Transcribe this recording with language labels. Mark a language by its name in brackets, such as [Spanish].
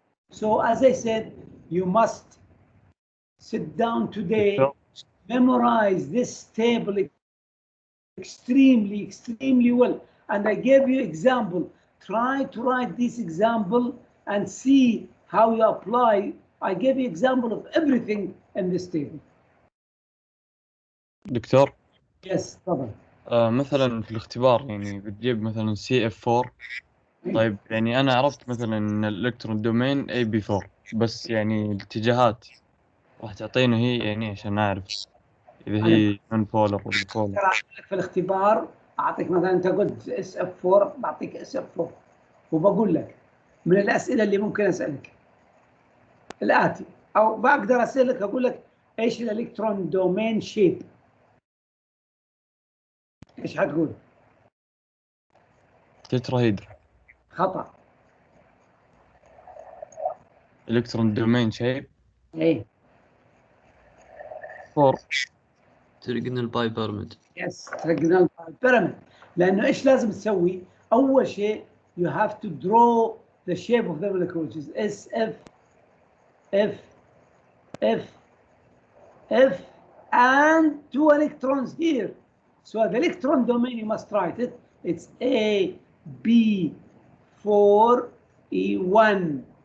[English] So as I said, you must sit down today, memorize this table extremely well. And I gave you example. Try to write this example and see how you apply. I gave you example of everything in this table. [Arabic] دكتور. [English] Yes, طبعا. [Arabic] مثلا في الاختبار يعني بتجيب مثلا CF4. طيب يعني أنا عرفت مثلا إن الإلكترون دومين AB4 بس يعني الاتجاهات راح تعطينا هي يعني عشان نعرف إذا هي نون بولر ولا بولر. في الاختبار أعطيك مثلا أنت قلت SF4 بعطيك SF4 وبقول لك من الأسئلة اللي ممكن أسألك الآتي أو بقدر أسألك أقول لك إيش الإلكترون دومين شيب؟ إيش حتقول؟ تتراهيدرال. خطأ. إلكترون دومين شيب. إيه. 4. تريجونال باي بيراميد. يس تريجونال باي بيراميد. لأنه إيش لازم تسوي؟ أول شيء [English] you have to draw the shape of the molecule which is SF F F F and 2 electrons here. So the electron domain you must write it. It's A B 4 E1.